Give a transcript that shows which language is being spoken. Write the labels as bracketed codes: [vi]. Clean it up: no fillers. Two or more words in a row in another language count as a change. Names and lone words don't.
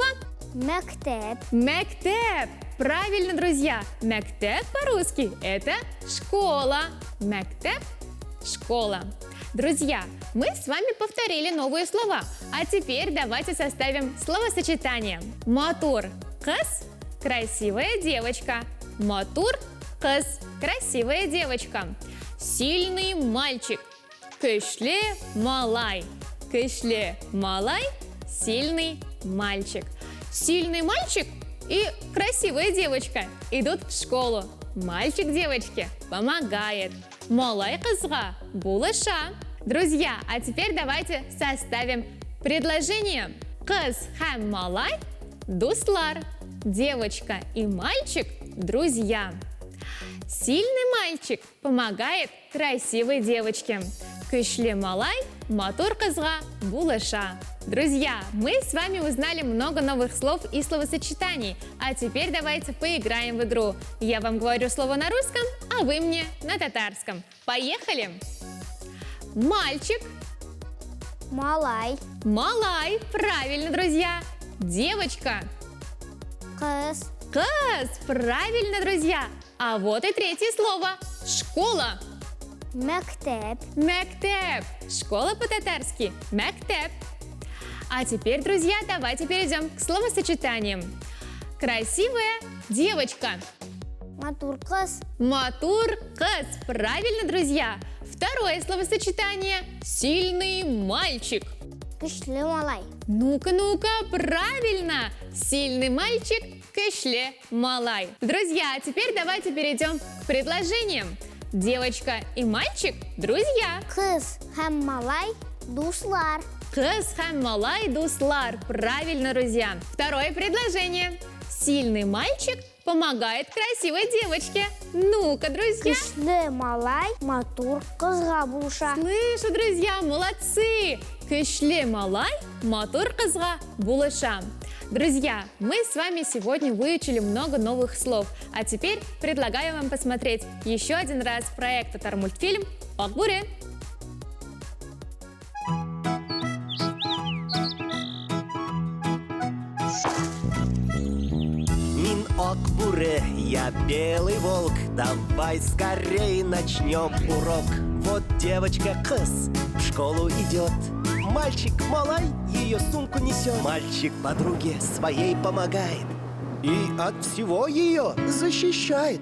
[tt] Мектеп. [ru] Мектеп. Правильно, друзья. Мектеп по-русски – это школа. [tt] Мектеп – школа. [ru] Друзья, мы с вами повторили новые слова. А теперь давайте составим словосочетание. [tt] Матур – кыз – [ru] красивая девочка. [tt] Матур – кыз – [ru] красивая девочка. Сильный мальчик. [tt] Кышле малай. Кышле малай – [ru] сильный мальчик. Сильный мальчик и красивая девочка идут в школу. Мальчик девочке помогает. [tt] Малай кызга булыша. [ru] Друзья, а теперь давайте составим предложение. [tt] Кыз һәм малай дуслар. [ru] Девочка и мальчик друзья. Сильный мальчик помогает красивой девочке. [tt] Кышле малай матур кызга булыша. [ru] Друзья, мы с вами узнали много новых слов и словосочетаний. А теперь давайте поиграем в игру. Я вам говорю слово на русском, а вы мне на татарском. Поехали! Мальчик. [tt] Малай. Малай. [ru] Правильно, друзья. Девочка. [tt] Кыз. Кыз. [ru] Правильно, друзья. А вот и третье слово. Школа. [tt] Мектеп. [ru] Мектеп. Школа по-татарски. Мектеп. А теперь, друзья, давайте перейдем к словосочетаниям. Красивая девочка. [tt] Матур кыз. Матур кыз. [ru] Правильно, друзья. Второе словосочетание. Сильный мальчик. [tt] Кышле малай. [ru] Ну-ка, правильно. Сильный мальчик. [tt] Кышле малай. [ru] Друзья, а теперь давайте перейдем к предложениям. Девочка и мальчик – друзья. [tt] Кыз һәм малай дуслар. Кыз һәм малай дуслар. [ru] Правильно, друзья. Второе предложение. Сильный мальчик помогает красивой девочке. Ну-ка, друзья. [tt] Кышле малай матур кызга булыша. [ru] Слышу, друзья, молодцы. [tt] Кышле малай матур кызга булыша. [ru] Друзья, мы с вами сегодня выучили много новых слов. А теперь предлагаю вам посмотреть еще один раз проект татар-мультфильм «Акбуре». [tt] Мин Акбуре, [ru] я белый волк, давай скорей начнем урок. Вот девочка Кыз в школу идет, мальчик малай ее сумку несет. Мальчик подруге своей помогает и от всего ее защищает.